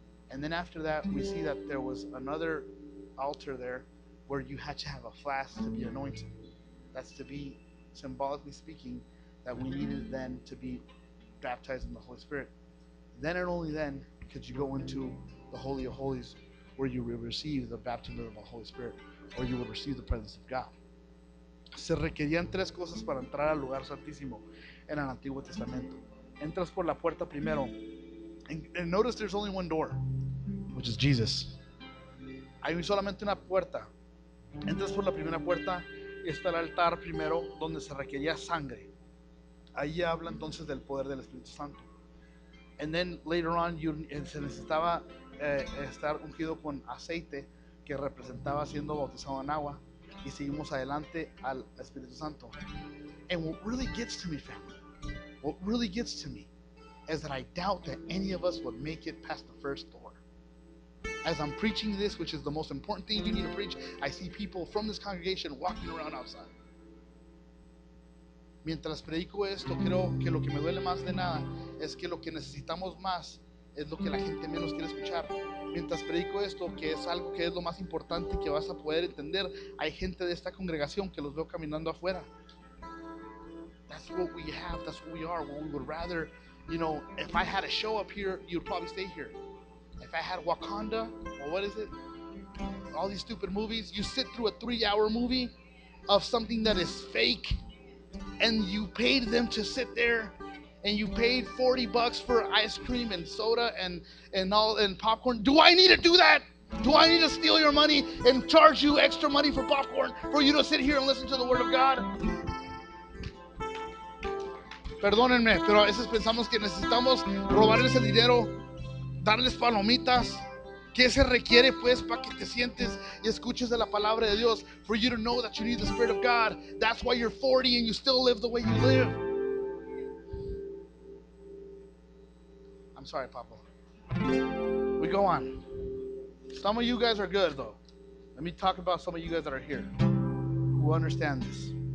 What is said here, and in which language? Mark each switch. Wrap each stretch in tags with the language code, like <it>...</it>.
<en>And then after that, we see that there was another altar there where you had to have a flask to be anointed. That's to be, symbolically speaking, that we needed then to be baptized in the Holy Spirit. Then and only then could you go into the Holy of Holies, where you will receive the baptism of the Holy Spirit, or you will receive the presence of God.</en> <es>Se requerían 3 cosas para entrar al lugar santísimo en el Antiguo Testamento. Entras por la puerta primero,</es> <en>and notice there's only one door, which is Jesus.</en> <es>Hay solamente una puerta. Entras por la primera puerta y está el altar primero, donde se requería sangre. Ahí habla entonces del poder del Espíritu Santo.</es> <en>And then later on,</en> <es>se necesitaba estar ungido con aceite, que representaba siendo bautizado en agua, y seguimos adelante al Espíritu Santo.</es> <en>And what really gets to me, family, what really gets to me is that I doubt that any of us would make it past the first door. As I'm preaching this, which is the most important thing you need to preach, I see people from this congregation walking around outside.</en> <es>Mientras predico esto, creo que lo que me duele más de nada es que lo que necesitamos más es lo que la gente menos quiere escuchar. Mientras predico esto, que es algo que es lo más importante que vas a poder entender, hay gente de esta congregación que los veo caminando afuera.</es> <en>That's what we have, that's what we are. We would rather, if I had a show up here, you'd probably stay here. If I had Wakanda, or what is it? All these stupid movies. You sit through a 3-hour movie of something that is fake, and you paid them to sit there, and you paid $40 for ice cream and soda and popcorn. Do I need to do that? Do I need to steal your money and charge you extra money for popcorn for you to sit here and listen to the Word of God?</en> <es>Perdónenme, pero a veces pensamos que necesitamos robarles el dinero, darles palomitas. ¿Qué se requiere pues para que te sientes y escuches de la palabra de Dios?</es> <en>For you to know that you need the Spirit of God. That's why you're 40 and you still live the way you live. I'm sorry, Papa. We go on. Some of you guys are good though. Let me talk about some of you guys that are here who understand this.</en>